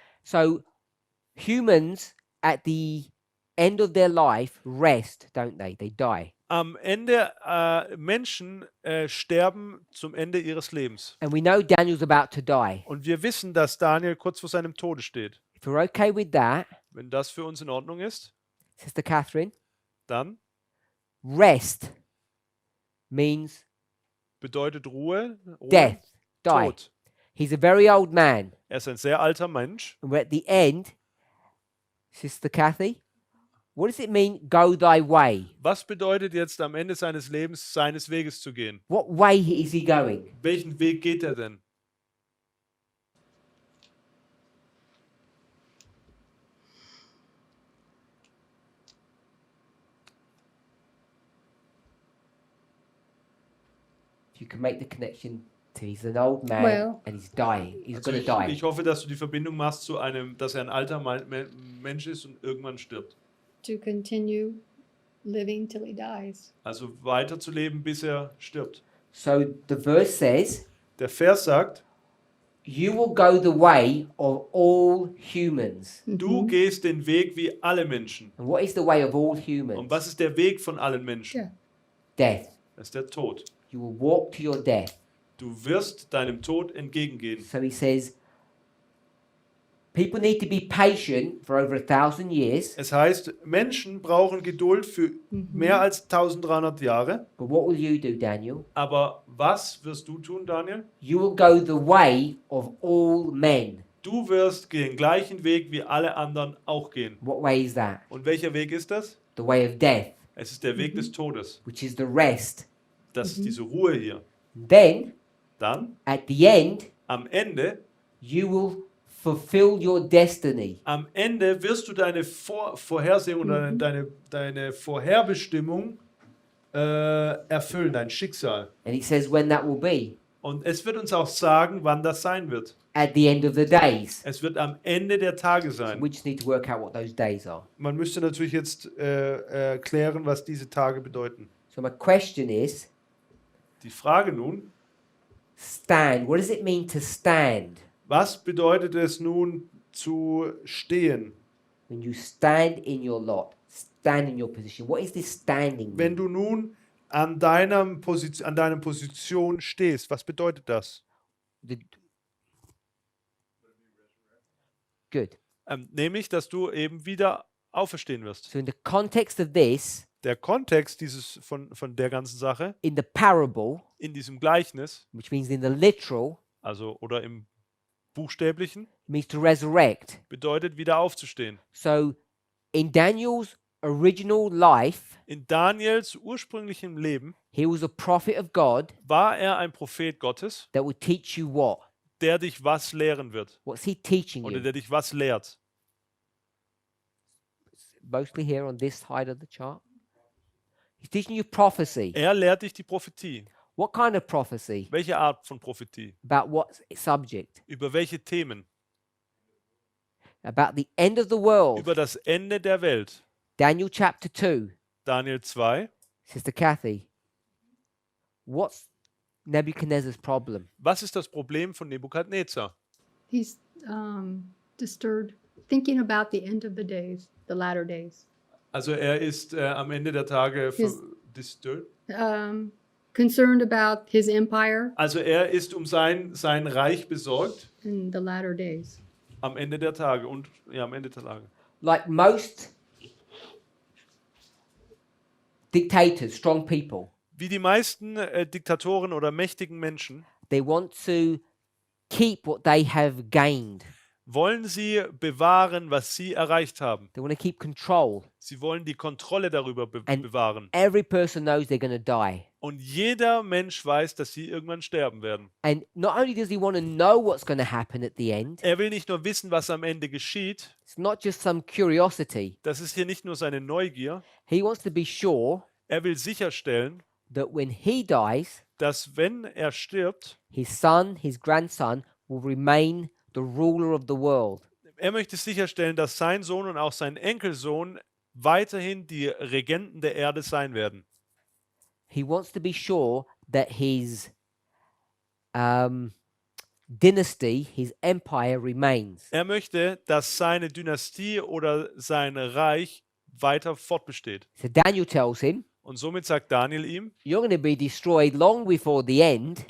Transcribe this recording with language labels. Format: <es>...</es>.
<en>So humans at the end of their life rest, don't they? They die.</en> <de>Am Ende, Menschen sterben zum Ende ihres Lebens.</de> <en>And we know Daniel's about to die.</en> <de>Und wir wissen, dass Daniel kurz vor seinem Tode steht.</de> <en>If we're okay with that,</en> <de>Wenn das für uns in Ordnung ist,</de> <en>Sister Catherine,</en> <de>dann</de> <en>rest means</en> <de>bedeutet Ruhe,</de> <en>death, die.</en> <de>Tod.</de> <en>He's a very old man.</en> <de>Er ist ein sehr alter Mensch.</de> <en>And we're at the end, Sister Kathy, what does it mean, go thy way?</en> <de>Was bedeutet jetzt am Ende seines Lebens, seines Weges zu gehen?</de> <en>What way is he going?</en> <de>Welchen Weg geht er denn?</de> <en>You can make the connection to he's an old man Well- and he's dying. He's</en> <de>Also</de> <en>going to die.</en> <de>ich hoffe, dass du die Verbindung machst zu einem, dass er ein alter Mensch ist und irgendwann stirbt.</de> <en>To continue living till he dies.</en> <de>Also weiterzuleben, bis er stirbt.</de> <en>So the verse says,</en> <de>Der Vers sagt,</de> <en>you will go the way of all humans.</en> <de>du gehst den Weg wie alle Menschen.</de> <en>And what is the way of all</en> <de>Und</de> <en>humans?</en> <de>was ist der Weg von allen Menschen?</de> <en>Yeah. Death.</en> <de>Das ist der Tod.</de> <en>You will walk to your death.</en> <de>Du wirst deinem Tod entgegengehen.</de> <en>So he says, people need to be patient for over 1,000 years.</en> <de>Es heißt, Menschen brauchen Geduld für mehr als 1300 Jahre.</de> <en>But what will you do, Daniel?</en> <de>Aber was wirst du tun, Daniel?</de> <en>You will go the way of all men.</en> <de>Du wirst den gleichen Weg wie alle anderen auch gehen.</de> <en>What way is that?</en> <de>Und welcher Weg ist das?</de> <en>The way of death,</en> <de>Es ist der Weg des Todes.</de> <en>which is the rest.</en> <de>Das ist diese Ruhe hier.</de> <en>Then,</en> <de>Dann,</de> <en>at the end,</en> <de>am Ende</de> <en>you will fulfill your destiny.</en> <de>Am Ende wirst du deine Vorhersehung oder deine Vorherbestimmung erfüllen, dein Schicksal.</de> <en>And it says when that will be.</en> <de>Und es wird uns auch sagen, wann das sein wird.</de> <en>At the end of the days.</en> <de>Es wird am Ende der Tage sein.</de> <en>We just need to work out what those days are.</en> <de>Man müsste natürlich jetzt klären, was diese Tage bedeuten.</de> <en>So my question is,</en> <de>Die Frage nun,</de> <en>stand. What does it mean to stand?</en> <de>was bedeutet es nun zu stehen?</de> <en>When you stand in your lot, stand in your position. What is this standing?</en> <de>Wenn du nun an deiner Position stehst, was bedeutet das?</de> <en>The- Good.</en> <de>Nämlich, dass du eben wieder auferstehen wirst.</de> <en>So in the context of this,</en> <de>Der Kontext von der ganzen Sache,</de> <en>in the parable,</en> <de>in diesem Gleichnis,</de> <en>which means in the literal,</en> <de>also oder im Buchstäblichen,</de> <en>means to resurrect.</en> <de>bedeutet wieder aufzustehen.</de> <en>So in Daniel's original life,</en> <de>In Daniels ursprünglichem Leben</de> <en>he was a prophet of God</en> <de>war er ein Prophet Gottes,</de> <en>that would teach you what?</en> <de>der dich was lehren wird</de> <en>What's he teaching</en> <de>oder</de> <en>you?</en> <de>der dich was lehrt.</de> <en>Mostly here on this side of the chart. He's teaching you prophecy.</en> <de>Er lehrt dich die Prophetie.</de> <en>What kind of prophecy?</en> <de>Welche Art von Prophetie?</de> <en>About what subject?</en> <de>Über welche Themen?</de> <en>About the end of the world.</en> <de>Über das Ende der Welt.</de> <en>Daniel chapter 2.</en> <de>Daniel 2.</de> <en>Sister Kathy, what's Nebuchadnezzar's problem?</en> <de>Was ist das Problem von Nebukadnezar?</de> <en>He's disturbed, thinking about the end of the days, the latter days.</en> <de>Also er ist am Ende der Tage</de> <en>disturbed. Concerned about his empire</en> <de>Also er ist um sein Reich besorgt</de> <en>in the latter days.</en> <de>am Ende der Tage und ja, am Ende der Tage.</de> <en>Like most dictators, strong people,</en> <de>Wie die meisten Diktatoren oder mächtigen Menschen</de> <en>they want to keep what they have gained.</en> <de>wollen sie bewahren, was sie erreicht haben.</de> <en>They want to keep control.</en> <de>Sie wollen die Kontrolle darüber</de> <en>And-</en> <de>bewahren.</de> <en>Every person knows they're going to die.</en> <de>Und jeder Mensch weiß, dass sie irgendwann sterben werden.</de> <en>And not only does he want to know what's going to happen at the end,</en> <de>Er will nicht nur wissen, was am Ende geschieht.</de> <en>it's not just some curiosity.</en> <de>Das ist hier nicht nur seine Neugier.</de> <en>He wants to be sure</en> <de>Er will sicherstellen,</de> <en>that when he dies,</en> <de>dass wenn er stirbt,</de> <en>his son, his grandson will remain the ruler of the world.</en> <de>er möchte sicherstellen, dass sein Sohn und auch sein Enkelsohn weiterhin die Regenten der Erde sein werden.</de> <en>He wants to be sure that his dynasty, his empire remains.</en> <de>Er möchte, dass seine Dynastie oder sein Reich weiter fortbesteht.</de> <en>So Daniel tells him,</en> <de>Und somit sagt Daniel ihm,</de> <en>you're going to be destroyed long before the end,</en>